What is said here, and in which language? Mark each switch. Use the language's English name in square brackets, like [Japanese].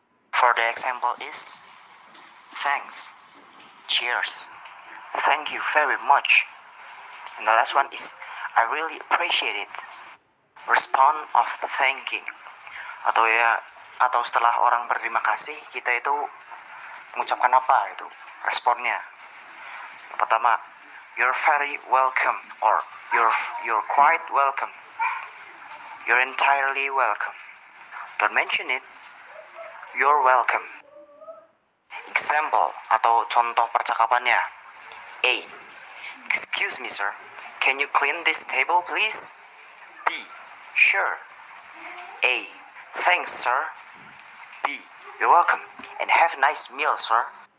[English] For the example is, thanks, cheers, thank you very much. And the last one is, I really appreciate it. Respond of the thanking. [Indonesian] Atau setelah orang berterima kasih, kita itu mengucapkan apa itu? Responnya. Yang pertama, [English] you're very welcome or you're quite welcome. You're entirely welcome. Don't mention it. You're welcome. [Indonesian] Example atau contoh percakapannya. [English] A. Excuse me, sir. Can you clean this table, please? B. Sure. A. Thanks, sir. B. You're welcome and have a nice meal, sir.